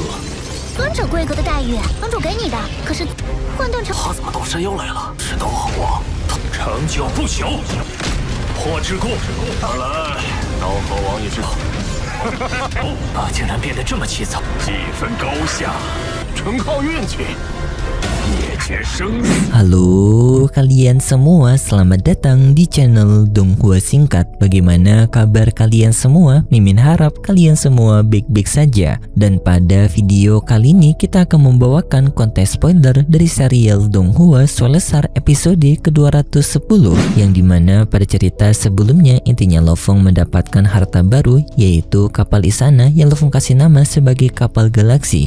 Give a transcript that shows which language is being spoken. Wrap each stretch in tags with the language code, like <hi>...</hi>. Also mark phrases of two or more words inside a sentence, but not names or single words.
<zh>尊者规格的待遇，盟主给你的，可是混沌城他怎么到山妖来了？是斗皇王，长久不朽，破之故。看来刀河王也知道。竟然变得这么急躁，几分高下，纯靠运气。</zh> <id>Halo kalian semua, selamat datang di channel Donghua Singkat. Bagaimana kabar kalian semua? Mimin harap kalian semua baik-baik saja. Dan pada video kali ini kita akan membawakan konten spoiler dari serial Donghua Soulsar episode ke-210, yang dimana pada cerita sebelumnya intinya Lo Fong mendapatkan harta baru, yaitu kapal Isana yang Lo Fong kasih nama sebagai kapal galaksi.</id>